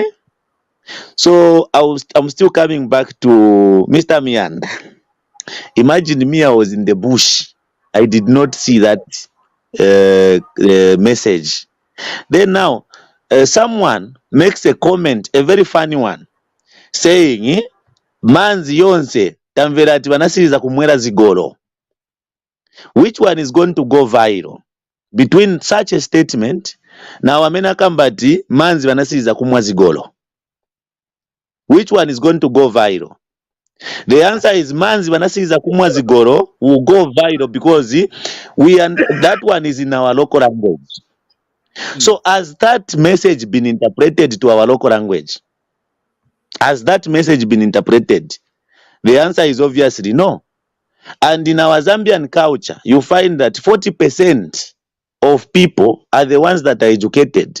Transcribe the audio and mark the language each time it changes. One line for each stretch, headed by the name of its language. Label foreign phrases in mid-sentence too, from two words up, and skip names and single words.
English: So I'm still coming back to Mr. Mianda. Imagine me, I was in the bush. I did not see that message. Then now, someone makes a comment, a very funny one, saying,
Nyanja: manzi yonse tamvera ati vanasiriza kumwera zigolo.
English: Which one is going to go viral? Between such a statement, now
Nyanja: amena kambati manzi vanasiriza kumwa zigolo.
English: Which one is going to go viral? The answer is
Nyanja: manzi vanasiriza kumwa zigolo
English: will go viral because that one is in our local language. So has that message been interpreted to our local language? Has that message been interpreted? The answer is obviously no. And in our Zambian culture, you find that 40% of people are the ones that are educated.